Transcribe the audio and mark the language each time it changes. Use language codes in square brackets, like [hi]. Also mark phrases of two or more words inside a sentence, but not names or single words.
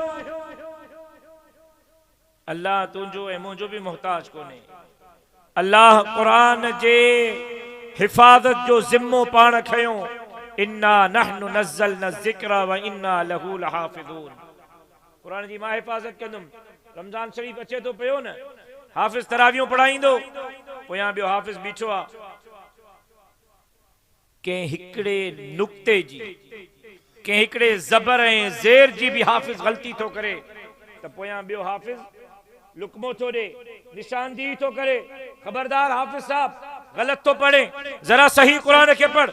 [sd] अल्लाह तुझो ऐं मुंहिंजो भी मोहताज कोन्हे। अल्लाह कुरान जे हिफाजत जो जिम्मो पाण खयो। [ar] إنا نحن نزلنا الذكر وإنا له لحافظون. [sd] कुरान जी मां हिफ़ाज़त कंदुमि। रमज़ान शरीफ़ अचे तो पियो न, हाफ़िज़ तरावियूं पढ़ाईंदो, पोयां ॿियो हाफ़िज़ बीठो आहे, कंहिं हिकिड़े नुक्ते जी, कंहिं हिकिड़े ज़बर ऐं ज़ेर जी भी हाफ़िज़ ग़लती थो करे त पोयां ॿियो हाफ़िज़ लुकमो थो ॾे, निशानदेही थो करे, ख़बरदार हाफ़िज़ साहब ग़लत थो पढ़े, ज़रा सही क़ुरान खे पढ़।